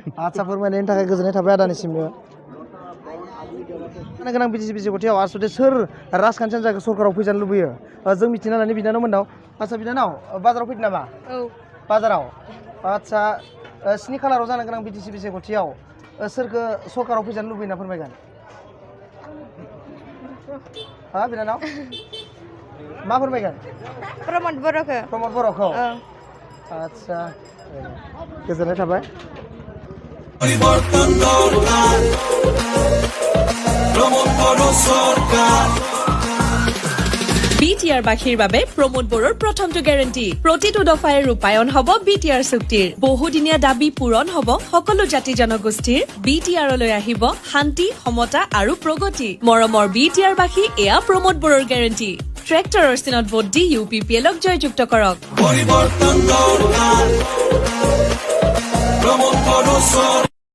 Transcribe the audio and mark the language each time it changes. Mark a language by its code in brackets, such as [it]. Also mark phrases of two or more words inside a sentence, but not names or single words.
[brx] आदसा फोरमायनायनि थाखाय गोजोननाय थाबाय आदानिसिमबो जानो गोनां बिटिसि सायख'थियाव आसलथे सोर राजखान्थि हान्जाखौ सरकाराव फैजानो लुबैयो जों मिथिना लानाय बिनानाव मोननाव आदसा बिनानाव बाजाराव फैदों नामा बाजाराव आदसा 7 खालाराव जानो गोनां बिटिसि सायख'थियाव सोरखौ सरकाराव फैजानो लुबैना फोरमायगोन बिनानाव मा फोरमायगोन प्रमद बर'खौ आदसा गोजोननाय थाबाय [as] BTR বাসীৰ বাবে প্ৰমোদ বড়োৰ প্ৰথমটো গ্যাৰান্টি প্ৰতিটো দফায়ে ৰূপায়ণ হ'ব BTR চুক্তিৰ বহুদিনীয়া দাবী পূৰণ হ'ব সকলো জাতি জনগোষ্ঠীৰ BTR লৈ আহিব শান্তি সমতা আৰু প্ৰগতি মৰমৰ BTR বাসী এয়া প্ৰমোদ বড়োৰ গ্যাৰান্টি ট্ৰেক্টৰৰ চিনত ভোট দি UPPLক জয়যুক্ত কৰক পৰিৱৰ্তন দৰকাৰ প্ৰমোদ বড়ো